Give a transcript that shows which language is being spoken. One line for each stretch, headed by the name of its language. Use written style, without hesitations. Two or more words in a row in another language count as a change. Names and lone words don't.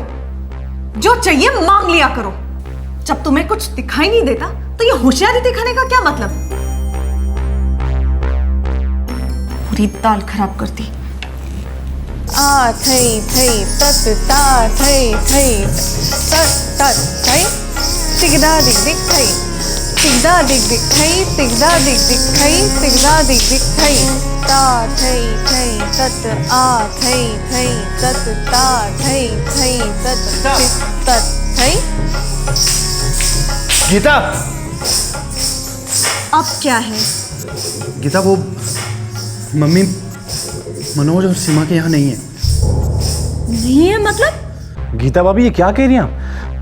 Hindi: जो चाहिए मांग लिया करो। जब तुम्हें कुछ दिखाई नहीं देता तो ये होशियारी दिखाने का क्या मतलब? पूरी दाल खराब करती। आ थई थई तत ता थई थई तत तत थई तिगदा दिग दिग थई तिगदा दिग दिग थई तिगदा दिग दिग थई तिगदा दिग दिग थई ता थई थई तत आ थई थई तत ता थई थई तत तत थई। गीता! अब क्या है? गीता, वो मम्मी मनोज और सीमा के यहाँ नहीं है। नहीं है मतलब? गीता भाभी ये क्या कह रही हैं आप?